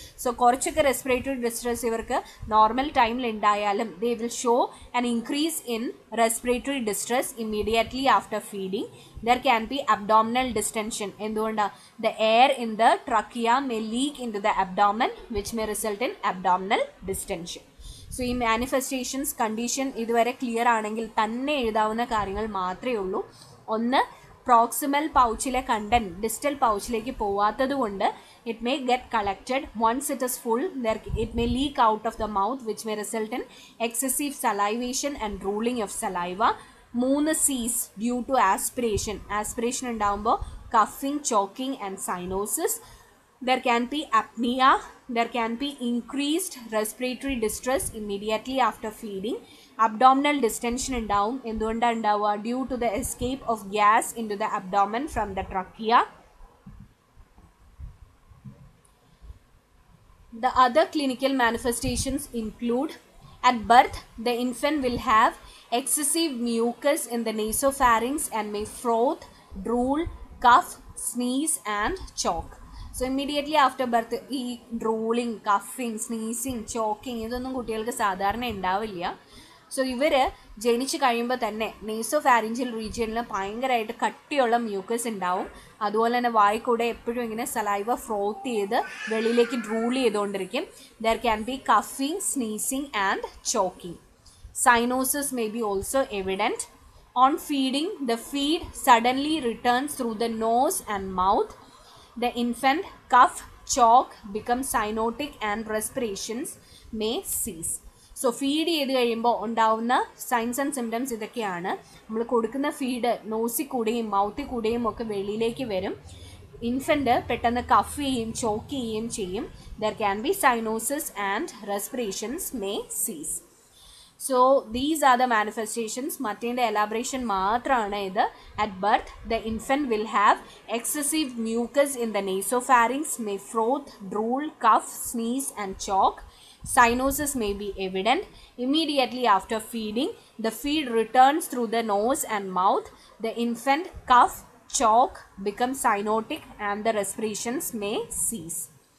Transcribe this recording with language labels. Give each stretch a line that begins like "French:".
English: So
Malayalam: കുറച്ചൊക്കെ
English: respiratory distress
Malayalam: ഇവർക്ക് normal ടൈമിൽ ഉണ്ടായാലും
English: they will show an increase in respiratory distress immediately after feeding. There can be abdominal distension.
Malayalam: എന്തുകൊണ്ടാണ്?
English: The air in the trachea may leak into the abdomen, which may result in abdominal distension.
Malayalam: So ഈ manifestations condition ഇതുവരെ clear ആണെങ്കിൽ തന്നെ എഴുതാവുന്ന കാര്യങ്ങൾ മാത്രമേ ഉള്ളൂ. ഒന്ന്, proximal പൗച്ചിലെ content distal പൗച്ചിലേക്ക് പോവാത്തത് കൊണ്ട്
English: It may get collected. Once it is full it may leak out of the mouth, which may result in excessive salivation and drooling of saliva. 3 C's due to aspiration. Aspiration
Malayalam: ഉണ്ടാകുമ്പോൾ
English: Coughing, choking and cyanosis. There can be apnea. There can be increased respiratory distress immediately after feeding. Abdominal distension
Malayalam: ഉണ്ടാവും. എന്തുകൊണ്ടാണ് ഉണ്ടാവുക?
English: Due to the escape of gas into the abdomen from the trachea. The other clinical manifestations include, at birth, the infant will have excessive mucus in the nasopharynx and may froth, drool, cough, sneeze and choke. So immediately after birth
Malayalam: ഈ ഡ്രൂളിങ്, കഫിങ്, sneezing, choking ഇതൊന്നും കുട്ടികൾക്ക് സാധാരണ ഉണ്ടാവില്ല. So ഇവർ ജനിച്ച് കഴിയുമ്പോൾ തന്നെ നേസോഫാരിഞ്ചൽ റീജിയനിൽ ഭയങ്കരമായിട്ട് കട്ടിയുള്ള മ്യൂക്കസ് ഉണ്ടാവും. അതുപോലെ തന്നെ വായിക്കൂടെ എപ്പോഴും ഇങ്ങനെ സലൈവ ഫ്രോത്ത് ചെയ്ത് വെളിയിലേക്ക് ഡ്രൂൾ ചെയ്തുകൊണ്ടിരിക്കും.
English: There can be കഫിങ്, sneezing and choking. Cyanosis may be also evident. On feeding, the feed suddenly returns through the nose and mouth. The infant cough, choke, become cyanotic and respirations may cease.
Malayalam: So feed ചെയ്ത് കഴിയുമ്പോൾ ഉണ്ടാവുന്ന signs and symptoms ഇതൊക്കെയാണ്. നമ്മൾ കൊടുക്കുന്ന feed nozzle കൂടെയും മൗത്തിൽ കൂടെയും ഒക്കെ വെളിയിലേക്ക് വരും. ഇൻഫൻറ്റ് പെട്ടെന്ന് കഫ് ചെയ്യും, ചോക്ക് ചെയ്യുകയും ചെയ്യും.
English: There can be cyanosis and respirations may cease. So these are the manifestations.
Malayalam: മറ്റേൻ്റെ elaboration മാത്രമാണ് ഇത്.
English: At birth, the infant will have excessive mucus in the nasopharynx, may froth, drool, cough, sneeze and choke. Cyanosis may be evident. Immediately after feeding, the feed returns through the nose and mouth. The infant cough, choke, become cyanotic and the respirations may cease.